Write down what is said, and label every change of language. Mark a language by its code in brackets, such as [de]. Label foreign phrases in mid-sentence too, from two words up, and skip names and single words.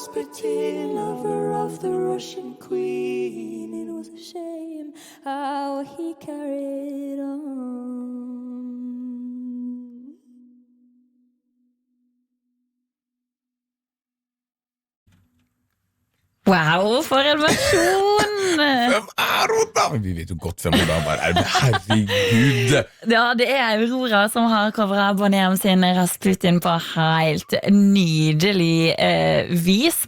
[en] Rasputin, lover of the Russian queen. It was a shame how he carried on. [no] Wow, for en versjon! Hvem hun da? Vi vet jo godt hvem hun da bare er. Herregud. Ja, det er Aurora som har coveret Bonham sin Rasputin på helt nydelig vis.